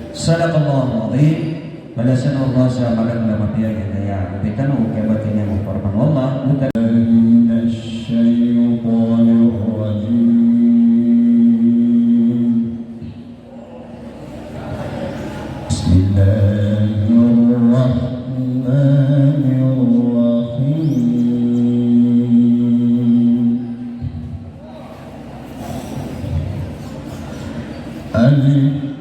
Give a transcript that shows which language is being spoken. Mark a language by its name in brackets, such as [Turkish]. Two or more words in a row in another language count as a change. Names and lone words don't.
[Arabic] صدق الله العظيم. [Maranao] Balasan Allah sa magang lamapiyag daya. Bitan o kabat ini mufarman Allah. Bukan [Arabic] الشيطان الرجيم بسم الله الرحمن الرحيم ألف